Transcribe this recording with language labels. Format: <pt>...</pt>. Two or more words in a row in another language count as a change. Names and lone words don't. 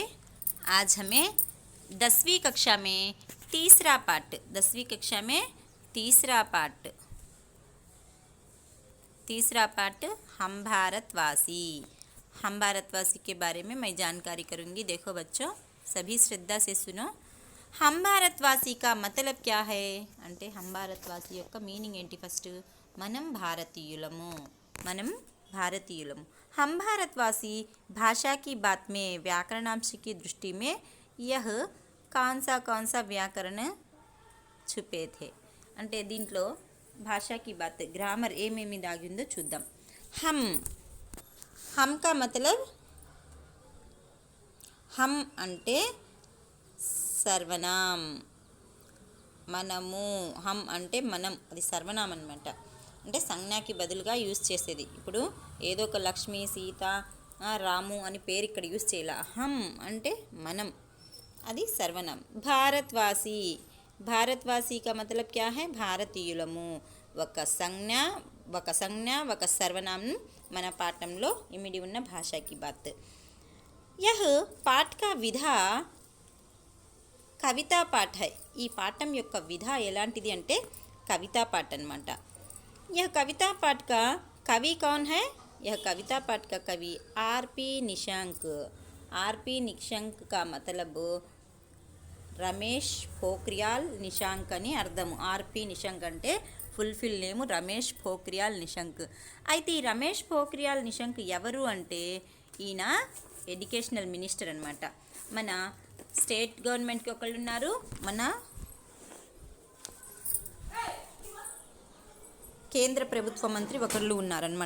<hi>आज हमें 10वीं कक्षा में तीसरा पाठ 10वीं कक्षा में तीसरा पाठ हम भारतवासी के बारे में मैं जानकारी करूंगी। देखो बच्चों, सभी श्रद्धा से सुनो। हम भारतवासी का मतलब क्या है అంటే हम भारतवासी</hi> <te>యొక్క మీనింగ్ ఏంటి? ఫస్ట్ మనం భారతీయులము।</te> <hi>हम भारतवासी भाषा की बात में व्याकरणांश की दृष्टि में यह कौन सा व्याकरण छुपे थे</hi> <te>అంటే దీంట్లో</te> <hi>భాషా की बात ग्रामर</hi> <te>ఏమేమి దాగి ఉందో చూద్దాం।</te> <hi>हम का मतलब हम</hi> <te>అంటే సర్వనాం, మనము, హం అంటే మనం, అది సర్వనామం అన్నమాట। అంటే సంజ్ఞకి బదులుగా యూజ్ చేసేది। ఇప్పుడు ఏదో ఒక లక్ష్మి, సీత, రాము అని పేరు ఇక్కడ యూజ్ చేయాల। హం అంటే మనం, అది సర్వనామం।</te> <hi>भारतवासी का मतलब क्या है?</hi> <te>భారతీయులము। ఒక సంజ్ఞ ఒక సర్వనామం మన పాఠంలో ఇమిడి ఉన్న</te> <hi>भाषा की बात। यह पाठ का विधा कविता पाठ है।</hi> <te>ఈ పాఠం యొక్క విధ ఎలాంటిది అంటే</te> <hi>कविता पाठ</hi> <te>అన్నమాట।</te> <hi>यह कविता पाठ का कवि कौन है? यह कविता पाठ का कवि आर.पी. निशंक का मतलब</hi> <te>రమేష్ పోఖ్రియాల్ నిశాంక్ అని అర్థము। ఆర్పి నిశంక్ అంటే ఫుల్ఫిల్ నేము రమేష్ పోఖ్రియాల్ నిశంక్। అయితే ఈ రమేష్ పోఖ్రియాల్ నిశంక్ ఎవరు అంటే ఈయన ఎడ్యుకేషనల్ మినిస్టర్ అన్నమాట। మన స్టేట్ గవర్నమెంట్కి ఒకళ్ళు ఉన్నారు, మన కేంద్ర ప్రభుత్వ మంత్రి ఒకళ్ళు ఉన్నారనమాట।</te>